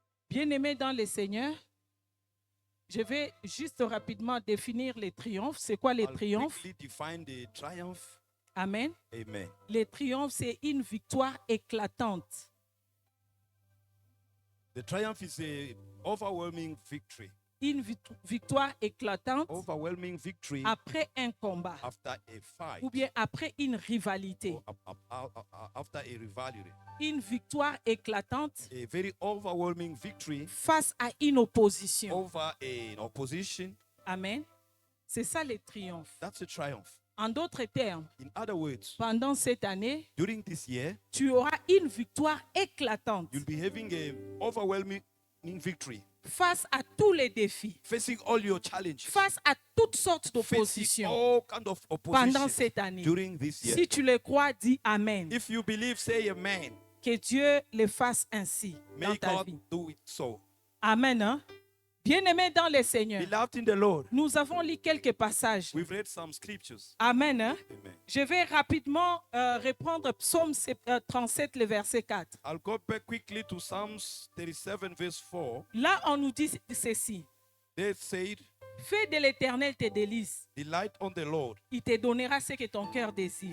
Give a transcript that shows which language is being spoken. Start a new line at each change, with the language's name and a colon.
French: Bien-aimés dans le Seigneur, je vais juste rapidement définir les triomphes. C'est quoi les triomphes?
English: Define the triumph. Amen. Amen.
French: Les triomphes, c'est une victoire éclatante.
English: The triumph is a overwhelming victory.
French: Une victoire éclatante
English: Overwhelming victory
French: après un combat
English: after a fight.
French: ou bien après une rivalité.
English: After a rivalry.
French: Une victoire éclatante
English: A very overwhelming victory
French: face à une opposition.
English: over an opposition.
French: Amen. C'est ça le triomphe.
English: That's a triumph.
French: En d'autres termes,
English: In other words,
French: pendant cette année,
English: during this year,
French: tu auras une victoire éclatante
English: you'll be having an overwhelming victory.
French: Face à tous les défis,
English: Facing all your challenges.
French: face à toutes sortes
English: Facing
French: d'oppositions
English: all kind of opposition
French: pendant cette année.
English: during this year.
French: Si tu le crois, dis Amen.
English: If you believe, say amen.
French: Que Dieu le fasse ainsi dans
English: May
French: ta
English: God
French: vie.
English: do it so.
French: Amen. Hein? Bien-aimés dans le Seigneur,
English: Beloved in the Lord,
French: nous avons lu quelques passages.
English: we've read some scriptures.
French: Amen. Hein? Amen. Je vais rapidement reprendre Psaume 37, le verset 4.
English: I'll go back quickly to Psalms 37, verse 4.
French: Là, on nous dit ceci.
English: They said,
French: Fais de l'Éternel tes délices.
English: delight on the Lord.
French: Il te donnera ce que ton cœur désire.